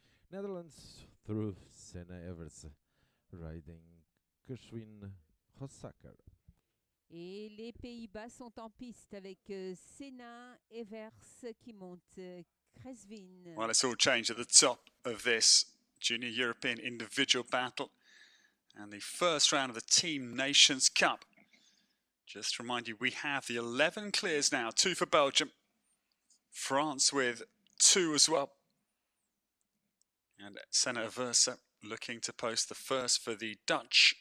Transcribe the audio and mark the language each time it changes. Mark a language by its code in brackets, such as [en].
[en] Netherlands through Senna Evers, riding Gershwin Hossacker. [fr] Et les Pays-Bas sont en piste avec Senna Evers qui monte Kresvin. [en] Well, it's all changed at the top of this Junior European individual battle and the first round of the Team Nations Cup. Just to remind you, we have the 11 clears now, 2 for Belgium, France with 2 as well. And Senator Versa looking to post the first for the Dutch.